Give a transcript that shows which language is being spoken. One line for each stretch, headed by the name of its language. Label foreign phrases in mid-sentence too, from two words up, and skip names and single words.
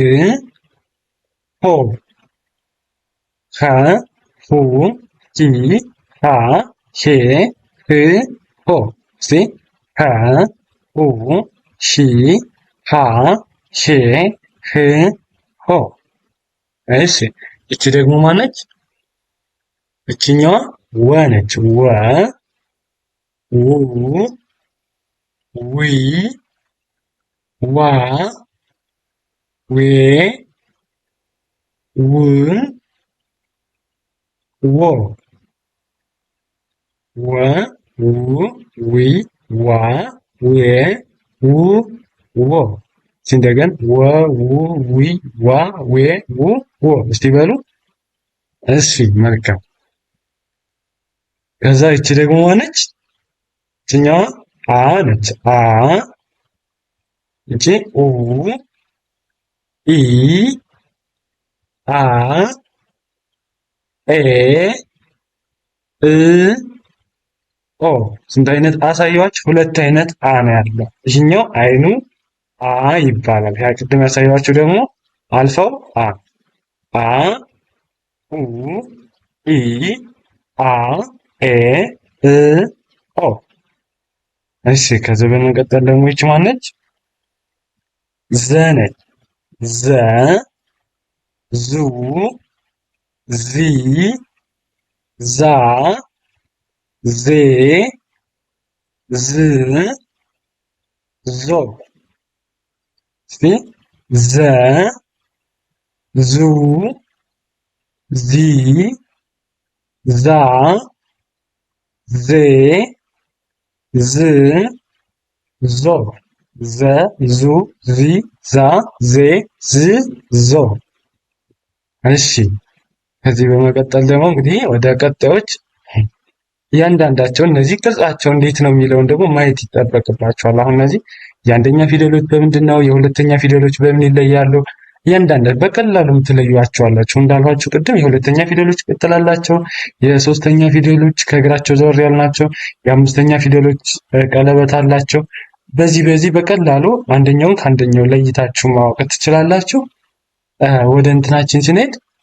Amharic: ሆ ከ ፉ ሂ ሃ ቼ ት ሆ። እስቲ ከ ፉ ሺ ሃ ሼ ህ ሆ። እሺ እቺ ደግሞ ማነች? እቺኛዋ ወ ነች። ወ ው ዊ ዋ ዌ ው ዎ ወ ው ዊ ዋ ዌ ው ዎ። እንደገን ወ ው ዊ ዋ ዌ ው ዎ። እስቲ በሉ። እሺ መልካም። ከዛ ይቺ ደግሞ ማነች? ይችኛዋ አ ነች። አ ይቺ ኡ ኢ አ ኤ እ ኦ። ስንት አይነት አሳየዋችሁ? ሁለት አይነት አ ነው ያለው። ይህኛው አይኑ አ ይባላል። ያ ቅድም ያሳየዋችሁ ደግሞ አልፈው አ አ ኡ ኢ አ ኤ እ ኦ። እሺ ከዚህ በመቀጠል ደግሞ ይች ማነች? ዘ ነች። ዘ ዙ ዚ ዛ ዜ ዝ ዞ። እስቲ ዘ ዙ ዚ ዛ ዜ ዝ ዞ። ዘ ዙ ዚ ዛ ዜ ዝ ዞ። እሺ ከዚህ በመቀጠል ደግሞ እንግዲህ ወደ ቀጣዮች እያንዳንዳቸው እነዚህ ቅርጻቸው እንዴት ነው የሚለውን ደግሞ ማየት ይጠበቅባቸዋል። አሁን እነዚህ የአንደኛ ፊደሎች በምንድን ነው? የሁለተኛ ፊደሎች በምን ይለያሉ? እያንዳንዱ በቀላሉ ትለዩዋቸዋላችሁ። እንዳልኋችሁ ቅድም የሁለተኛ ፊደሎች ቅጥል አላቸው። የሶስተኛ ፊደሎች ከእግራቸው ዘወር ያሉ ናቸው። የአምስተኛ ፊደሎች ቀለበት አላቸው። በዚህ በቀላሉ አንደኛውን ከአንደኛው ለይታችሁ ማወቅ ትችላላችሁ። ወደ እንትናችን ስንሄድ